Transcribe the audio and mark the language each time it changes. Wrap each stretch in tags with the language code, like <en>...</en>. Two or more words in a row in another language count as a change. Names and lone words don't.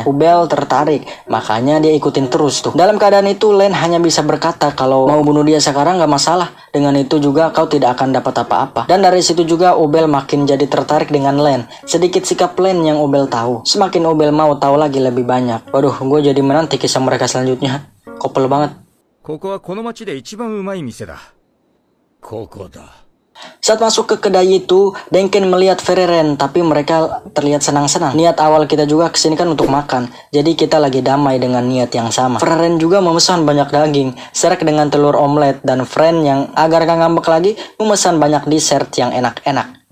<id>Ubel tertarik, makanya dia ikutin terus tuh. Dalam keadaan itu Len hanya bisa berkata kalau mau bunuh dia sekarang gak masalah. Dengan itu juga kau tidak akan dapat apa-apa. Dan dari situ juga Ubel makin jadi tertarik dengan Len. Sedikit sikap Len yang Ubel tahu. Semakin Ubel mau tahu lagi lebih banyak. Waduh, gue jadi menanti kisah mereka selanjutnya. Kopel banget.</id> <ja>ここはこの町で一番うまい店だ。ここだ。</ja> <id>Saat masuk ke kedai itu, Denken melihat Fereren, tapi mereka terlihat senang-senang. Niat awal kita juga kesini kan untuk makan, jadi kita lagi damai dengan niat yang sama. Fereren juga memesan banyak daging, serek dengan telur omelet, dan Fren yang agar gak ngambek lagi, memesan banyak dessert yang enak-enak.</id>